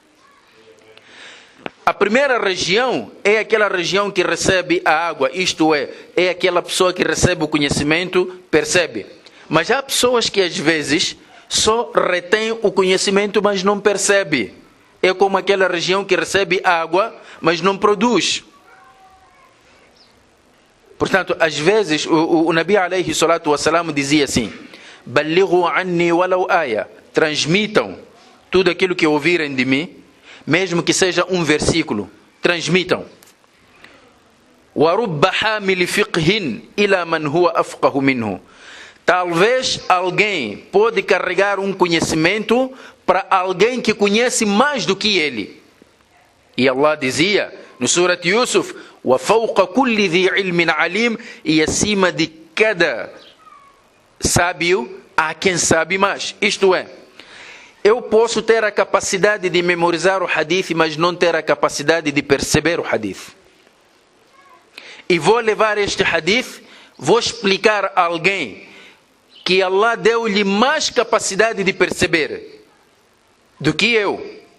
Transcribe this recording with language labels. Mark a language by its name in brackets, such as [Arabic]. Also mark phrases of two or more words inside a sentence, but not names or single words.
[Portuguese] A primeira região é aquela região que recebe a água, isto é aquela pessoa que recebe o conhecimento, percebe. Mas há pessoas que às vezes só retêm o conhecimento, mas não percebe. É como aquela região que recebe água, mas não produz. Portanto, às vezes, o [Arabic] النبي عليه الصلاة والسلام [Portuguese] dizia assim: [Arabic] بلغوا عني ولو آية. [Portuguese] Transmitam tudo aquilo que ouvirem de mim, mesmo que seja um versículo. Transmitam. [Arabic] ورب حامل فقه إلى من هو أفقه منه. [Portuguese] Talvez alguém pode carregar um conhecimento para alguém que conhece mais do que ele. E Allah dizia: No Surat Yusuf, [Arabic] وَفَوْقَ كُلِّ ذِي عِلْمٍ عَلِيمٍ, [Portuguese] e acima de cada sábio há quem sabe mais. Isto é, eu posso ter a capacidade de memorizar o hadith, mas não ter a capacidade de perceber o hadith. E vou levar este hadith, vou explicar a alguém que Allah deu-lhe mais capacidade de perceber do que eu.